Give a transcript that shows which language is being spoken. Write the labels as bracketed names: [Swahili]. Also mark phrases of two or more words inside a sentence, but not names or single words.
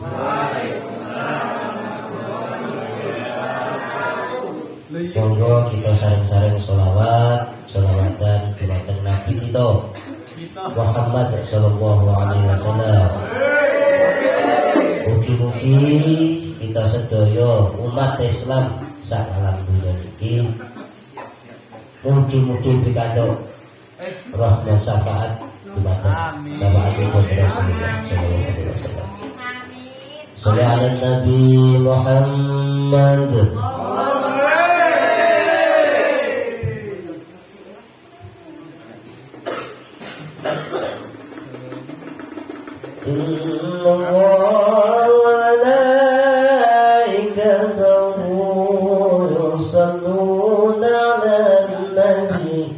[Javanese] Monggo kita sareng-sareng sholawatan dumateng Nabi kita Muhammad [Arabic] صلى الله عليه وسلم. [Javanese] Mugi-mugi kita sedaya umat Islam sak alam dunya niki mugi-mugi pikantuk rahmat syafaat Jumatan Sabaatul Rasulullah [Arabic] صلى الله عليه وسلم. صلوا على النبي محمد. إن الله وملائكته يصلون على النبي.